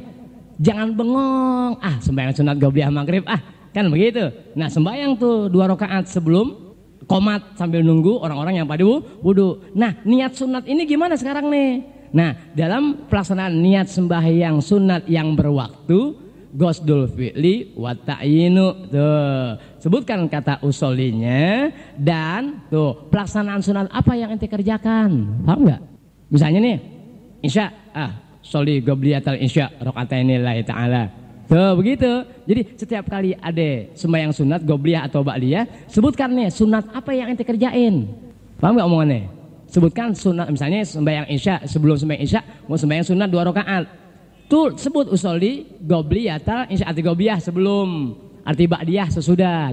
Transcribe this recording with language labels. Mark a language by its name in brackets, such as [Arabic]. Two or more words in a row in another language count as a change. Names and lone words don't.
[Indonesian] Jangan bengong, sembahyang sunat qobliyah maghrib, kan begitu. Nah sembahyang tuh 2 rakaat sebelum qomat sambil nunggu orang-orang yang pada wudu. Nah niat sunat ini gimana sekarang nih? Nah dalam pelaksanaan niat sembahyang sunat yang berwaktu, [Arabic] قصد الفعل وتعيينه. [Indonesian] Tuh, sebutkan kata usolinya dan tuh pelaksanaan sunat apa yang ente kerjakan. Paham enggak? Misalnya nih, [Arabic] العشاء، صلي قبلية العشاء ركعتين لله تعالى. [Indonesian] Tuh begitu. Jadi setiap kali ada sembahyang sunat qobliyah atau ba'diyah, sebutkan nih sunat apa yang ente kerjain. Paham enggak omongannya? Sebutkan sunat, misalnya sembahyang Isya, sebelum sembahyang Isya mau sembahyang sunat 2 rakaat. Tuh sebut [Arabic] أصلي قبلية العشاء, [Indonesian] arti qobliyah sebelum, arti ba'diyah sesudah.